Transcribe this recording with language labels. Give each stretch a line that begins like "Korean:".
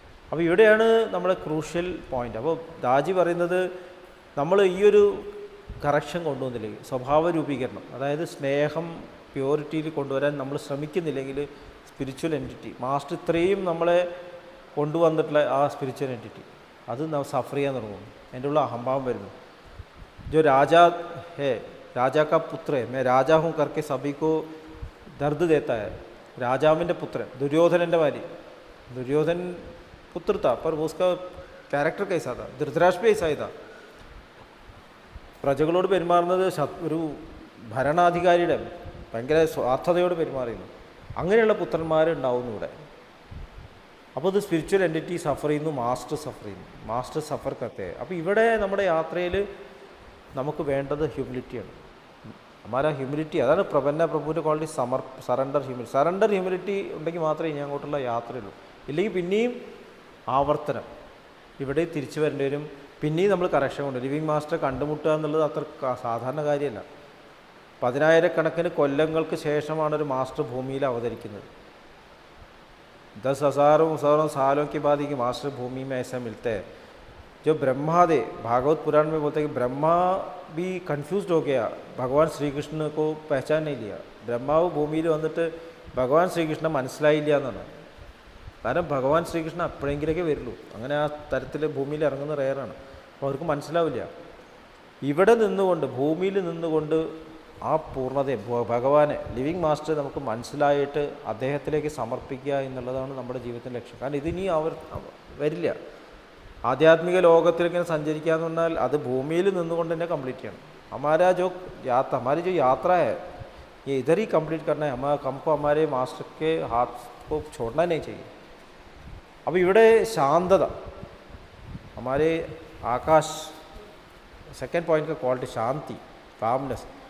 Malayalam: അപ്പോൾ ഇവിടെയാണ് നമ്മുടെ ക്രൂഷ്യൽ പോയിൻ്റ്. അപ്പോൾ ദാജി പറയുന്നത് നമ്മൾ ഈ ഒരു കറക്ഷൻ കൊണ്ടുവന്നില്ലെങ്കിൽ, സ്വഭാവ രൂപീകരണം, അതായത് സ്നേഹം പ്യൂരിറ്റിയിൽ കൊണ്ടുവരാൻ നമ്മൾ ശ്രമിക്കുന്നില്ലെങ്കിൽ സ്പിരിച്വൽ എൻറ്റിറ്റി, മാസ്റ്റർ ഇത്രയും നമ്മളെ കൊണ്ടുവന്നിട്ടുള്ള ആ സ്പിരിച്വൽ എൻറ്റിറ്റി അത് സഫർ ചെയ്യാൻ തുടങ്ങുന്നു. എൻ്റെ ഉള്ള അഹംഭാവം വരുന്നു.
Hindi: जो राजा है, राजा का पुत्र है, मैं राजा हूँ करके सभी को दर्द देता है.
Malayalam: രാജാവിൻ്റെ പുത്രൻ ദുര്യോധനൻ്റെ ഭാര്യ,
Hindi: दुर्योधन पुत्र था पर वो उसका कैरेक्टर कैसा था? धृतराष्ट्र भी ऐसा ही था.
Malayalam: പ്രജകളോട് പെരുമാറുന്നത് ഒരു ഭരണാധികാരിയുടെ ഭയങ്കര സ്വാർത്ഥതയോട് പെരുമാറിയിരുന്നു. അങ്ങനെയുള്ള പുത്രന്മാരുണ്ടാവുന്നു ഇവിടെ. അപ്പോൾ ഇത് സ്പിരിച്വൽ എൻറ്റിറ്റി സഫർ ചെയ്യുന്നു, മാസ്റ്റർ സഫർ ചെയ്യുന്നു, മാസ്റ്റർ സഫർ കത്തെ. അപ്പോൾ ഇവിടെ നമ്മുടെ യാത്രയിൽ നമുക്ക് വേണ്ടത് ഹ്യൂമിലിറ്റിയാണ്. ഹമാരാ ഹ്യൂമിലിറ്റി, അതാണ് പ്രപുവിൻ്റെ ക്വാളിറ്റി, സറണ്ടർ ഹ്യൂമിലിറ്റി ഉണ്ടെങ്കിൽ മാത്രമേ ഇനി അങ്ങോട്ടുള്ള യാത്രയുള്ളൂ. ഇല്ലെങ്കിൽ പിന്നെയും ആവർത്തനം, ഇവിടെ തിരിച്ചു വരേണ്ടി വരും, പിന്നെയും നമ്മൾ കറക്ഷൻ കൊണ്ട്. ലിവിങ് മാസ്റ്റർ കണ്ടുമുട്ടുക എന്നുള്ളത് അത്ര സാധാരണ കാര്യമല്ല. 10,000 കൊല്ലങ്ങൾക്ക് ശേഷമാണ് ഒരു മാസ്റ്റർ ഭൂമിയിൽ അവതരിക്കുന്നത്.
Hindi: 10,000 सालों के बाद ही मास्टर भूमि में ऐसा मिलते हैं. जो ब्रह्मा दे भागवत पुराण में बोलते हैं कि ब्रह्मा भी कन्फ्यूज्ड हो गया, भगवान श्री कृष्ण को पहचान नहीं लिया.
Malayalam: ബ്രഹ്മാവ് ഭൂമിയിൽ വന്നിട്ട് ഭഗവാൻ ശ്രീകൃഷ്ണൻ മനസ്സിലായില്ല എന്നാണ്. കാരണം ഭഗവാൻ ശ്രീകൃഷ്ണൻ എപ്പോഴെങ്കിലൊക്കെ വരുള്ളൂ. അങ്ങനെ ആ തരത്തിൽ ഭൂമിയിൽ ഇറങ്ങുന്ന റെയറാണ്. അപ്പോൾ അവർക്ക് മനസ്സിലാവില്ല. ഇവിടെ നിന്നുകൊണ്ട്, ഭൂമിയിൽ നിന്നുകൊണ്ട് ആ പൂർണ്ണതയെ, ഭഗവാനെ, ലിവിങ് മാസ്റ്റർ നമുക്ക് മനസ്സിലായിട്ട് അദ്ദേഹത്തിലേക്ക് സമർപ്പിക്കുക എന്നുള്ളതാണ് നമ്മുടെ ജീവിതത്തിൻ്റെ ലക്ഷ്യം. കാരണം ഇതിനി വരില്ല. ആധ്യാത്മിക ലോകത്തിലിങ്ങനെ സഞ്ചരിക്കുക എന്ന് പറഞ്ഞാൽ അത് ഭൂമിയിൽ നിന്നുകൊണ്ട് തന്നെ കംപ്ലീറ്റ് ചെയ്യണം.
Hindi: हमारी जो यात्रा है ये इधर ही कंप्लीट करना है. हमको हमारे मास्टर के हाथ को छोड़ना नहीं चाहिए. अब
Malayalam: ഇവിടെ ശാന്തത,
Hindi: हमारे आकाश,
Malayalam: സെക്കൻഡ് പോയിൻ്റ്
Hindi: का क्वालिटी शांति, കാംനെസ്.